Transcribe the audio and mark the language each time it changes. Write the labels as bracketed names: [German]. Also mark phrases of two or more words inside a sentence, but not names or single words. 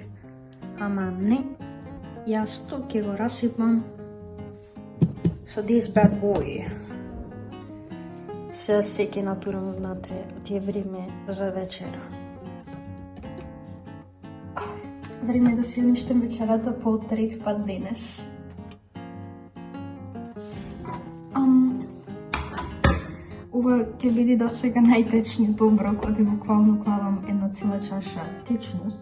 [Macedonian] Ама не, јас то ќе го расипам со [English] this bad boy. [Macedonian] Сега се ќе натурам внатре, ти е време за вечера. Време да си уништам вечерата по трет пат денес. Ова ќе биде до сега најтечниот оброк, оди буквално клавам една цела чаша течност.